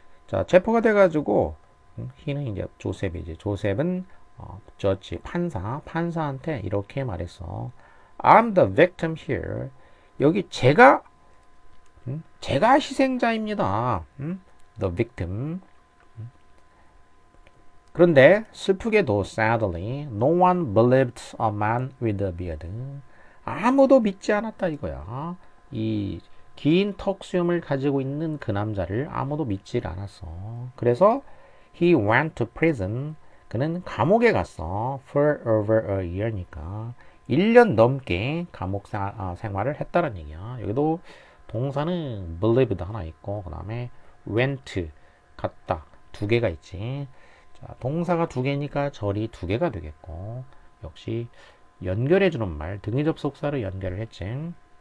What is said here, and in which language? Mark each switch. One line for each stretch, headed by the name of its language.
Korean: 자, 체포가 돼가지고 he는 이제 조셉은 judge 판사한테 이렇게 말했어.
English: I'm the victim here.
Korean: 여기 제가 희생자입니다.
English: The victim.
Korean: 그런데 슬프게도
English: sadly no one believed a man with a beard.
Korean: 아무도 믿지 않았다 이거야. 이 긴 턱수염을 가지고 있는 그 남자를 아무도 믿질 않았어. 그래서
English: he went to prison.
Korean: 그는 감옥에 갔어.
English: for over a year
Korean: 니까 1년 넘게 감옥 생활을 했다는 얘기야. 여기도 동사는 believed 하나 있고 그 다음에 went 갔다 두 개가 있지. 자, 동사가 두 개니까 절이 두 개가 되겠고 역시 연결해주는 말 등위 접속사로 연결을 했지.